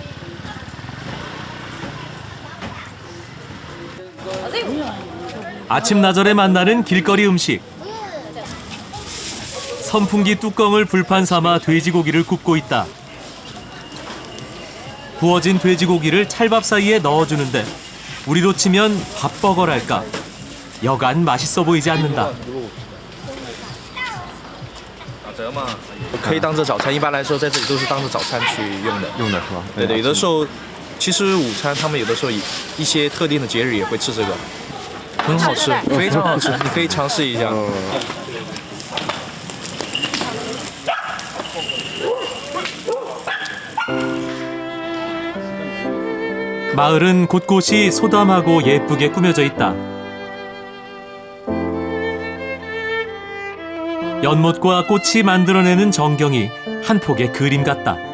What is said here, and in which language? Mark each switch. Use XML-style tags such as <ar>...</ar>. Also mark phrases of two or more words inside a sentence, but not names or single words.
<ko>아침나절에 만나는 길거리 음식. 선풍기 뚜껑을 불판 삼아 돼지고기를 굽고 있다. 구워진 돼지고기를 찰밥 사이에 넣어주는데 우리로 치면 밥버거랄까. 여간 맛있어 보이지 않는다.</ko> <zh>可以当做早餐，一般来说在这里都是当做早餐去用的。用的是吧？对对，有的时候其实午餐他们有的时候一些特定的节日也会吃这个，很好吃，非常好吃，你可以尝试一下。</zh> <ko>마을은 곳곳이 소담하고 예쁘게 꾸며져 있다. 연못과 꽃이 만들어내는 전경이 한 폭의 그림 같다.</ko>